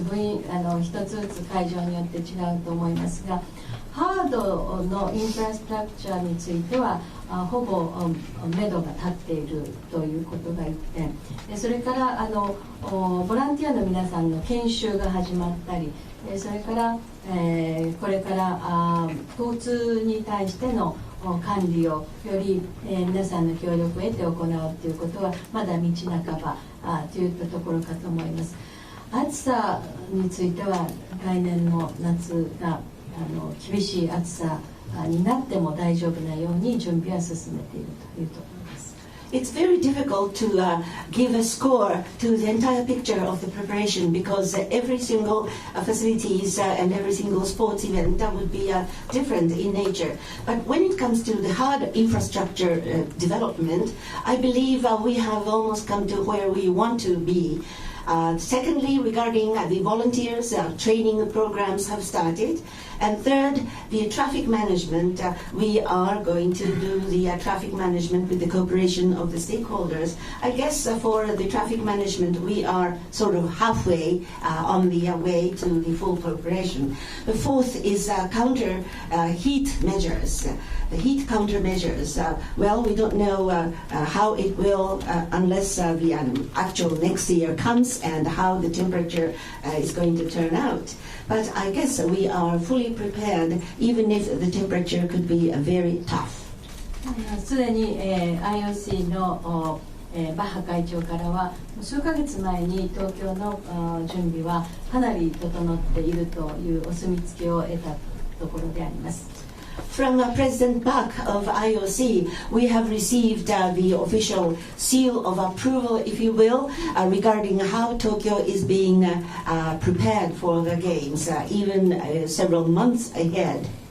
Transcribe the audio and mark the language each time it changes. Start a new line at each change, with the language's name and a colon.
Japanese: 一つずつ会場によって違うと思いますが、ハードのインフラストラクチャーについてはほぼ目処が立っているということが1点、それからボランティアの皆さんの研修が始まったり、それから、これから交通に対しての管理をより、皆さんの協力を得て行うということはまだ道半ばといったところかと思います。暑さについては来年の夏が厳しい暑さになっても大丈夫なように準備は進めているというところです。
English: It's very difficult to give a score to the entire picture of the preparation because every single facilities and every single sports event that would be different in nature. But when it comes to the hard infrastructure development, I believe we have almost come to where we want to be. Secondly, regarding the volunteers, training programs have started. And third, the traffic management, we are going to do the traffic management with the cooperation of the stakeholders. I guess for the traffic management, we are sort of halfway on the way to the full preparation. The fourth is counter heat measures. The heat countermeasures. Well, we don't know how it will unless the actual next year comes and how the temperature is going to turn out. But I guess we are fully prepared, even if the temperature could be very tough.
Japanese: すでに、IOC のバッハ会長からは数ヶ月前に東京の準備はかなり整っているというお墨付きを得たところであります。
English: From President Bach of IOC, we have received the official seal of approval, if you will, regarding how Tokyo is being prepared for the Games, even several months ahead.